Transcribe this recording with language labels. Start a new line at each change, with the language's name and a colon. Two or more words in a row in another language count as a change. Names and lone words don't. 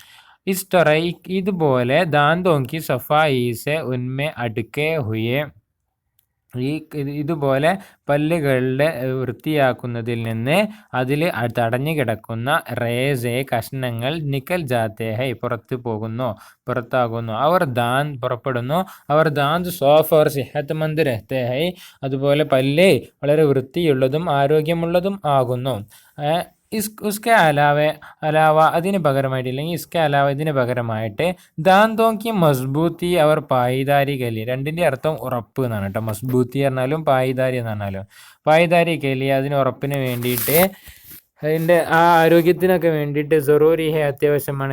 Malayalam: ഇതുപോലെ
Hindi: दांतों की सफाई से उनमें अटके हुए,
Malayalam: ഇതുപോലെ പല്ലുകളുടെ വൃത്തിയാക്കുന്നതിൽ നിന്ന് അതിൽ തടഞ്ഞു കിടക്കുന്ന റേസെ, കഷ്ണങ്ങൾ,
Hindi: निकल जाते हैं,
Malayalam: പുറത്താകുന്നു.
Hindi: പുറപ്പെടുന്നു. और दांत साफ और सेहतमंद रहते हैं,
Malayalam: അതുപോലെ പല്ല് വളരെ വൃത്തിയുള്ളതും ആരോഗ്യമുള്ളതും ആകുന്നു.
Hindi: उसके अलावा,
Malayalam: ഇതിന് പകരമായിട്ട്, ഇല്ലെങ്കിൽ
Hindi: इसके अलावा,
Malayalam: ഇതിന് പകരമായിട്ട്,
Hindi: दांतों की मज़बूती और पायदारी के लिए,
Malayalam: രണ്ടിൻ്റെ അർത്ഥം ഉറപ്പ് എന്നാണ് കേട്ടോ. മസ്ബൂത്തി പറഞ്ഞാലും പായിദാരി എന്ന് പറഞ്ഞാലും,
Hindi: पायदारी के लिए,
Malayalam: അതിന് ഉറപ്പിന് വേണ്ടിയിട്ട്, അതിൻ്റെ ആ ആരോഗ്യത്തിനൊക്കെ വേണ്ടിയിട്ട്,
Hindi: ज़रूरी है,
Malayalam: അത്യാവശ്യമാണ്.